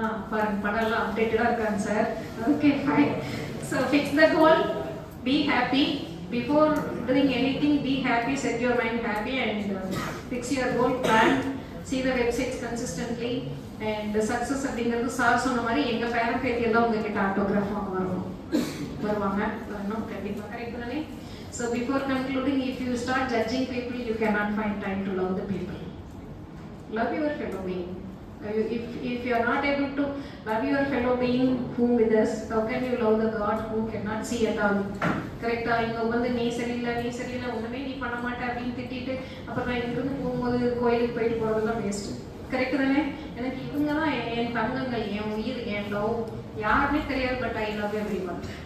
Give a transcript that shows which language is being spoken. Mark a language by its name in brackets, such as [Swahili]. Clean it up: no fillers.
[Tamil] பாருங்க, படம் எல்லாம் அப்டேட்டடாக இருக்காங்க sir. [English] Okay fine. So fix the goal, be happy. Before doing anything, be happy, set your mind happy and fix your goal, plan, see the websites consistently and the success [Tamil] அப்படிங்கிறது sir சொன்ன மாதிரி எங்கள் parent பேத்தி எல்லாம் உங்ககிட்ட autograph வாங்க வருவாங்க வரணும் கண்டிப்பாக. கரெக்ட் தானே? [English] So before concluding, if you start judging people, you cannot find time to love the people. Love your fellow being. If you are not able to love your fellow being whom with us, how can you love the God who cannot see at all? [Tamil] கரெக்டா? இங்கே வந்து நீ சரியில்லை ஒன்றுமே நீ பண்ண மாட்டேன் அப்படின்னு திட்டிட்டு அப்புறம் நான் இங்கிருந்து போகும்போது கோயிலுக்கு போயிட்டு போகிறதெல்லாம் வேஸ்ட்டு. கரெக்டு தானே? எனக்கு இவங்க தான் என் தங்கங்கள், என் உயிர், என் லவ். யாருமே தெரியாது, [English] But I love everyone.